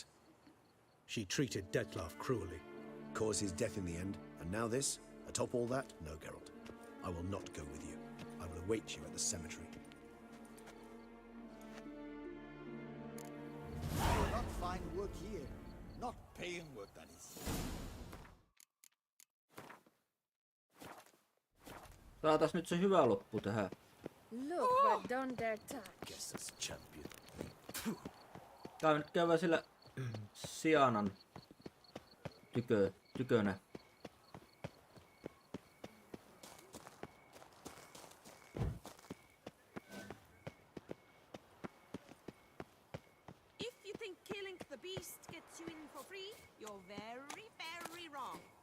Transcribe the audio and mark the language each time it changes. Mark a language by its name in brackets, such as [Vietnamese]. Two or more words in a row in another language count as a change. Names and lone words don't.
[English] She treated Detloff cruelly, caused his death in the end, and now this? Atop all that? No, Geralt. I will not go with you. I will await you at the cemetery. You will not find work here. Not paying work, that is. [Finnish] Saatais nyt se hyvä loppu tähän. [English] Look what done their touch. Guess that's champion. [Finnish] Tää nyt käydään sillä Sianan tykönä. [English] If you think killing the beast gets you in for free, you're very, very wrong.